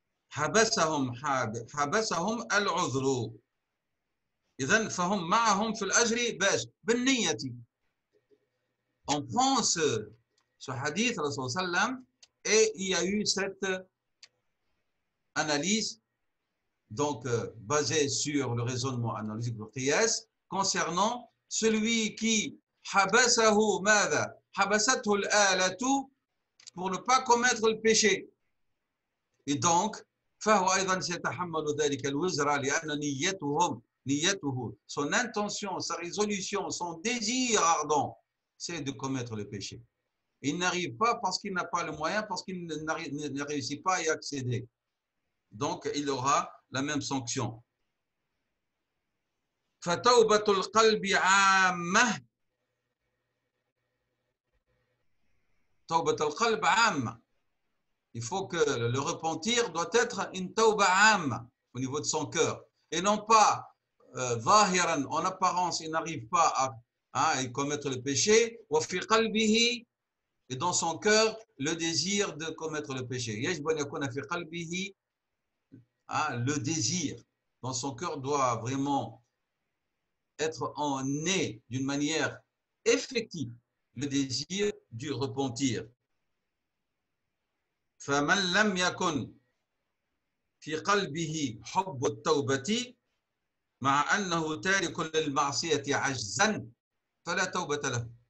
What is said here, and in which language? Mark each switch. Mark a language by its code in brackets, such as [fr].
[ar] حبسهم العذر إذن فهم معهم في الأجر باش بالنية. [fr] On prend ce hadith Rasul sallam et il y a eu cette analyse donc basée sur le raisonnement analytique de qiyas concernant celui qui [ar] حبسه ماذا حبسته الآلة [fr] pour ne pas commettre le péché et donc [ar] فهو أيضا سيتحمل ذلك الوزر لأن نيته [fr] son intention, sa résolution, son désir ardent, c'est de commettre le péché. Il n'arrive pas parce qu'il n'a pas le moyen, parce qu'il ne réussit pas à y accéder. Donc, il aura la même sanction. [ar] فَتَوْبَةُ الْقَلْبِ عَامَّةٌ توبة القلب عامة. [fr] Il faut que le repentir doit être une tawba am au niveau de son cœur. Et non pas zahiran, en apparence, il n'arrive pas à commettre le péché. [ar] Wa fi qalbihi, [fr] et dans son cœur, le désir de commettre le péché. [ar] يجب أن يكون في قلبه [fr] le désir dans son cœur doit vraiment être né d'une manière effective, le désir du repentir. [ar] فمن لم يكن في قلبه حب التوبة مع أنه تارك للمعصية عجزا فلا توبة له.